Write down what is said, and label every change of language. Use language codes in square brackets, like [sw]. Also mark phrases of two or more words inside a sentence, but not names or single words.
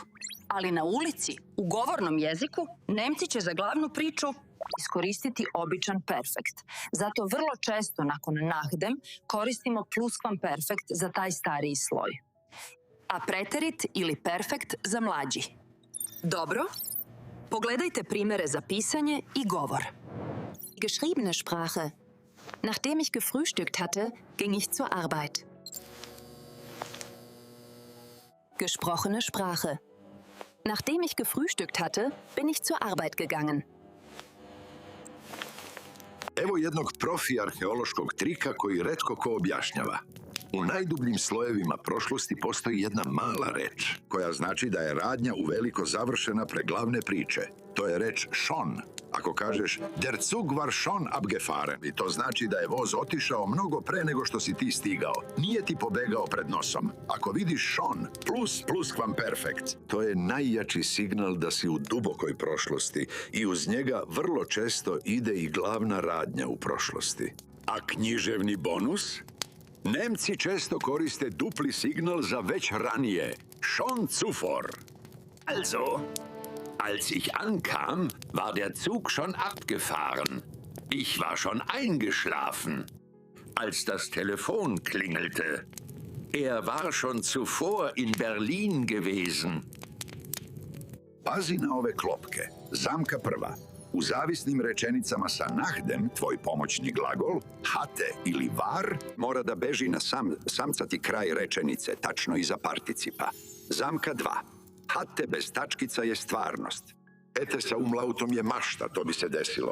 [sr] Ali na ulici, u govornom jeziku, Nemci će za glavnu priču iskoristiti običan perfekt. Zato vrlo često nakon nachdem koristimo pluskvamperfekt za taj stariji sloj. A preterit ili perfekt za mlađi. Dobro, pogledajte primere za pisanje i govor. [de] Geschriebene Sprache. Nachdem ich gefrühstückt hatte, ging ich zur Arbeit. Gesprochene Sprache. Nachdem ich gefrühstückt hatte, bin ich zur Arbeit gegangen. [sr] Evo jednog profi arheološkog trika koji retko ko objašnjava. U najdubljim slojevima prošlosti postoji jedna mala reč, koja znači da je radnja uveliko završena pre glavne priče. To je reč schon. Ako kažeš [de] der Zug war schon abgefahren, [sr] i to znači da je voz otišao mnogo pre nego što si ti stigao. Nije ti pobegao pred nosom. Ako vidiš schon plus pluskvamperfekt, to je najjači signal da si u dubokoj prošlosti i uz njega vrlo često ide i glavna radnja u prošlosti. A književni bonus? Nemci često koriste dupli signal za već ranije, [de] schon zuvor. Also, als ich ankam, war der Zug schon abgefahren. Ich war schon eingeschlafen, als das Telefon klingelte. Er war schon zuvor in Berlin gewesen. [sr] Pazi na ove klopke. Zamka prva. U zavisnim rečenicama sa nachdem, tvoj pomoćni glagol, hatte ili war, mora da beži na samcati kraj rečenice, tačno iza participa. Zamka 2. Hatte bez tačkica je stvarnost. Ete sa umlautom je mašta, to bi se desilo.